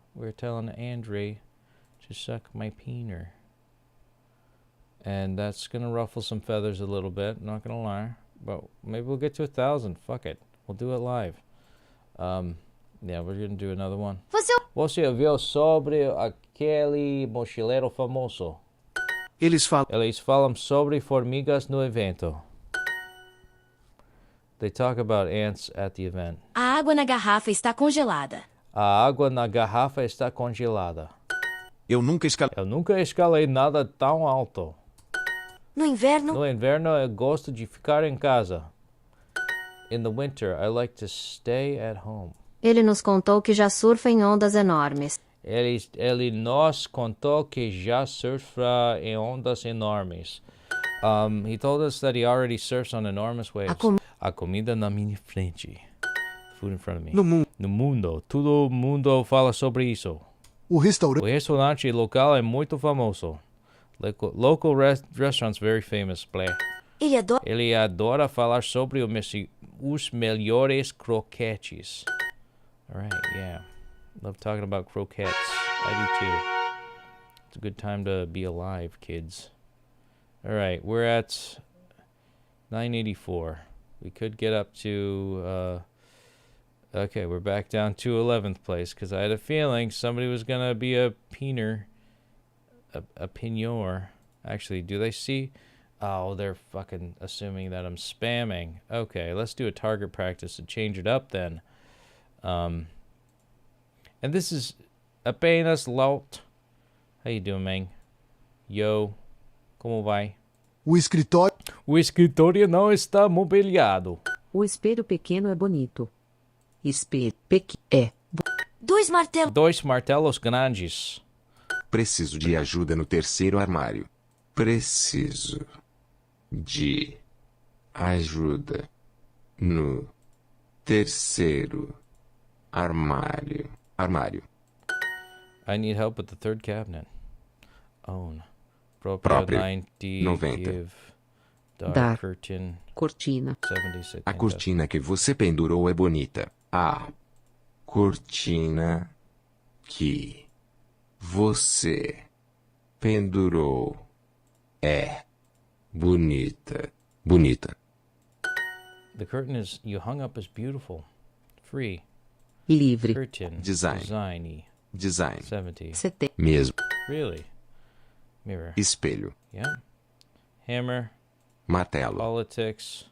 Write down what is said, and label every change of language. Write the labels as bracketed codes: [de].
[en] We're telling Andre to suck my peener. And that's going to ruffle some feathers a little bit, not going to lie. But maybe we'll get to 1,000. Fuck it. We'll do it live. Yeah, we're going to do another one. [pt] Você ouviu sobre aquele mochileiro famoso? Eles falam sobre formigas no evento. [en] They talk about ants at the event. [pt] A água na garrafa está congelada. A água na garrafa está congelada. Eu nunca escalei nada tão alto. No inverno, eu gosto de ficar em casa. [en] In the winter, I like to stay at home. [pt] ele nos contou que já surfa em ondas enormes. Ele nos contou que já surfa em ondas enormes. [en] He told us that he already surfs on enormous waves. [pt] A comida na minha frente. [en] Food in front of me. [pt] No mundo. Todo mundo fala sobre isso. O O restaurante restaurante local é muito famoso. [en] Local restaurants very famous, play. [pt] Ele adora falar sobre os melhores croquetes. [en] Alright, yeah. Love talking about croquetes. I do too. It's a good time to be alive, kids. Alright, we're at 984. We could get up to... okay, we're back down to 11th place, because I had a feeling somebody was going to be a peener. A pinyor. Actually, do they see? Oh, they're fucking assuming that I'm spamming. Okay, let's do a target practice and change it up then. And this is apenas lot. How you doing, man? [pt] Yo, como vai? O escritório. O escritório não está mobiliado. O espelho pequeno é bonito. Espelho pequeno é. Dois martelos grandes. Preciso de ajuda no terceiro armário. Preciso de ajuda no terceiro armário. [en] I need help with the third cabinet. Own. [pt] Próprio. [en] 90. 90. Give. [pt] Dar. [en] Curtain. [pt] Cortina. [en] 70. [pt] A cortina que você pendurou é bonita. A cortina que você pendurou é bonita. [en] The curtain you hung up is beautiful. Free. [pt] Livre. [en] Curtain. Design. 70. [pt] Mesmo. [en] Really? Mirror. [pt] Espelho. [en] Yeah. Hammer. [pt] Martelo. [en] Politics.